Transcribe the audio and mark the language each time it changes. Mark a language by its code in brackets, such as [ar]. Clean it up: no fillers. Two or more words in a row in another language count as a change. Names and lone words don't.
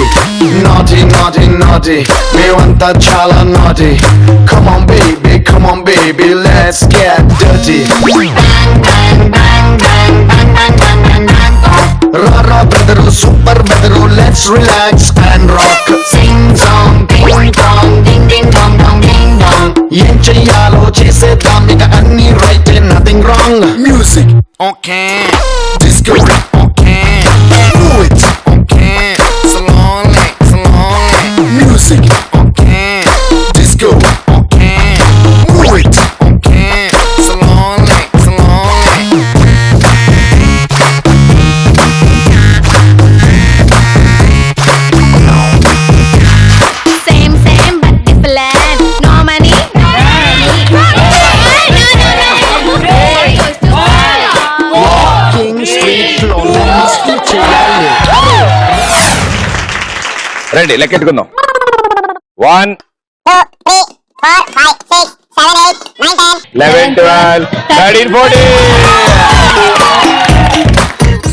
[en] Naughty, naughty, naughty. Me want that chala naughty. Come on, baby, let's get dirty. Ra ra brother, super brother, let's relax and rock. Sing song, ding dong, ding ding dong dong ding dong. [te] ఏం చేయాలో చేసేదాం ఇక అన్నీ [en] right, nothing wrong. Music, okay. Disco, okay. Move it, okay. Slowly, slowly. Music, okay. Disco, okay. Move it, okay. Slowly, slowly. Same same but different. No money. [te] King Street లో మస్తీ చేయాలి. రండి, లెక్కెట్టుకుందాం. 1, 11, 12, 13, 14.